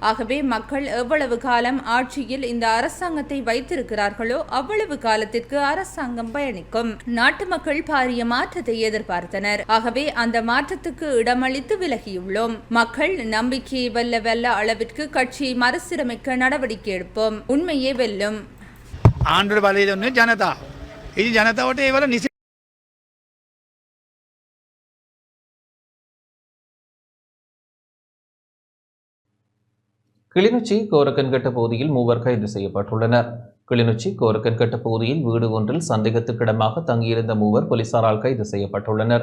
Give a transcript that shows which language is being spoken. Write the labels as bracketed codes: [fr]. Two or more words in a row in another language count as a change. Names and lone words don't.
[ta] ஆகவே மக்கள் எவ்வளவு காலம் ஆட்சியில் பதவியில் இந்த அரசாங்கத்தை வைத்திருக்கிறார்களோ அவ்வளவு காலத்திற்கு அரசாங்கம் பயணிக்கும். நாட்டு மக்கள் பாரிய மாற்றத்தை எதிர்பார்த்தனர். ஆகவே அந்த மாற்றத்துக்கு இடமளித்து விலகியுள்ளோம். மக்கள் நம்பிக்கையை வெல்ல அளவிற்கு கட்சியை மறுசீரமைக்க நடவடிக்கை எடுப்போம். உண்மையே வெல்லும். [si] ආණ්ඩුවට බලය දුන්නේ ජනතාව. ඉතින් ජනතාවට ඒවල නිසි [ta] கிளிநொச்சி கோரக்கன்கட்ட பகுதியில் 3 கைது செய்யப்பட்டுள்ளனர். கிளிநொச்சி கோரக்கன்கட்ட பகுதியில் வீடு ஒன்றில் சந்தேகத்துக்கிடமாக தங்கியிருந்த 3 போலீசாரால் கைது செய்யப்பட்டுள்ளனர்.